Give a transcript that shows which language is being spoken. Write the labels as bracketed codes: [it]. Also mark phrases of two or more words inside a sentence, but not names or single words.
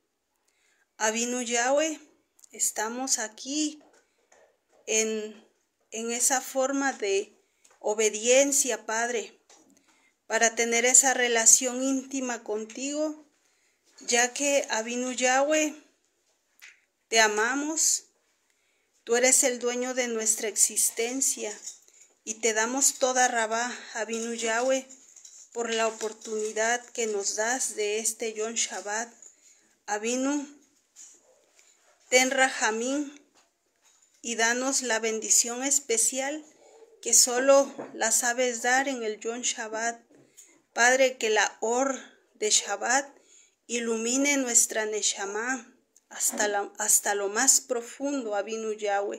[es] Avinu Yahweh, estamos aquí en esa forma de obediencia, Padre, para tener esa relación íntima contigo, ya que Avinu Yahweh, te amamos, tú eres el dueño de nuestra existencia, y te damos [he] תודה רבה, [es] Avinu Yahweh, por la oportunidad que nos das de este [he] יום שבת. [es] Avinu, ten rajamín y danos la bendición especial que solo la sabes dar en el [he] יום שבת. [es] Padre, que la Or de Shabbat ilumine nuestra Neshama hasta lo más profundo, Avinu Yahweh.